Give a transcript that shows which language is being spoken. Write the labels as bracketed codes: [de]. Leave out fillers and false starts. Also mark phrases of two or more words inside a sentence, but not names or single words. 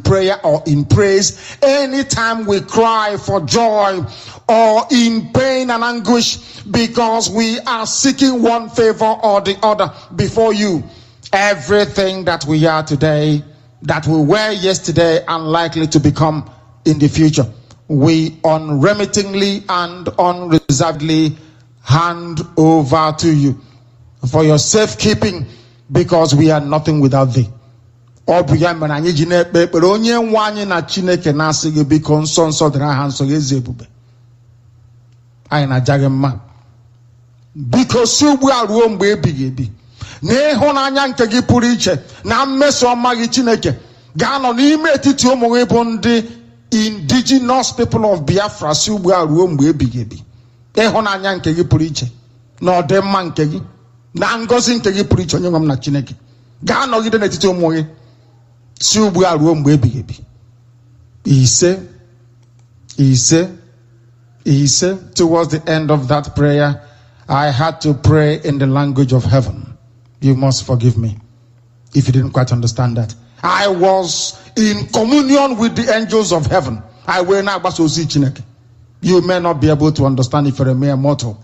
[en] prayer or in praise, anytime we cry for joy or in pain and anguish, because we are seeking one favor or the other before you, everything that we are today, that we were yesterday and likely to become in the future, we unremittingly and unreservedly hand over to you for your safekeeping, because we are nothing without thee. Because you are room baby. [ig] N'ịhụnanya nke gị pụrụ iche na mmeso ọma gị Chineke ga-anọ n'ime etiti ụmụ gị bụ ndị [en] indigenous people of Biafra [ig] si ugbu a ruo mgbe ebighị ebi. Ịhụnanya nke gị pụrụ iche na ọdịmma nke gị na ngọzi nke gị pụrụ iche, onye nwe m na Chineke ga-anọgide n'etiti ụmụ gị si ugbu a ruo mgbe ebighị ebi. Ise. [en] Towards the end of that prayer, I had to pray in the language of heaven. You must forgive me if you didn't quite understand that. I was in communion with the angels of heaven. You may not be able to understand if you're a mere mortal.